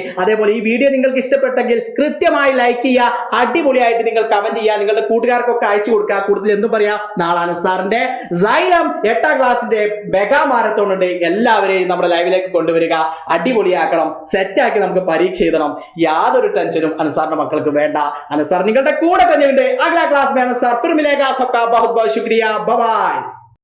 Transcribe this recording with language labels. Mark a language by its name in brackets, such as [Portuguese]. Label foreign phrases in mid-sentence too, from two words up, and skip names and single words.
[Malayalam] അതേപോലെ ഈ വീഡിയോ നിങ്ങൾക്ക് ഇഷ്ടപ്പെട്ടെങ്കിൽ കൃത്യമായി ലൈക്ക് ചെയ്യുക, അടിപൊളിയായിട്ട് നിങ്ങൾ കമന്റ് ചെയ്യുക, നിങ്ങളുടെ കൂട്ടുകാർക്കൊക്കെ അയച്ചു കൊടുക്കുക. കൂടുതൽ എന്തും പറയാ, നാളെ അനസ് സാറിന്റെ സൈലം 8ാം ക്ലാസ്സിന്റെ മെഗാ മാരത്തോൺ ഉണ്ട്. എല്ലാവരെയും നമ്മുടെ ലൈവിലേക്ക് കൊണ്ടുവരിക, അടിപൊളിയാക്കണം, സെറ്റാക്കി നമുക്ക് പരീക്ഷ എഴുതണം. യാതൊരു ടെൻഷനും അനസ് സാറിന്റെ മക്കൾക്ക് വേണ്ട. അനസ് സാർ നിങ്ങളുടെ കൂടെ തന്നെ ഉണ്ട്. [Hindi] अगला क्लास में अनस सर फिर मिलेगा. सबका बहुत बहुत शुक्रिया. बाय बाय.